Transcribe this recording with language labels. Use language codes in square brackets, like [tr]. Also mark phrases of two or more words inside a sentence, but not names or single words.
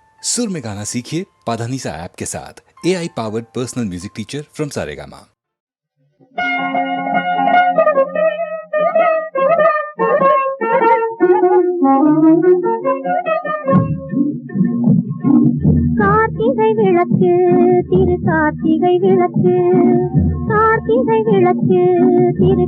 [hi] सुर में गाना सीखिए पाधानीसा ऐप के साथ। [en] AI powered personal music teacher from Saregama. [ta] கார்த்திகை விளக்கு திரு கார்த்திகை விளக்கு, கார்த்திகை விளக்கு திரு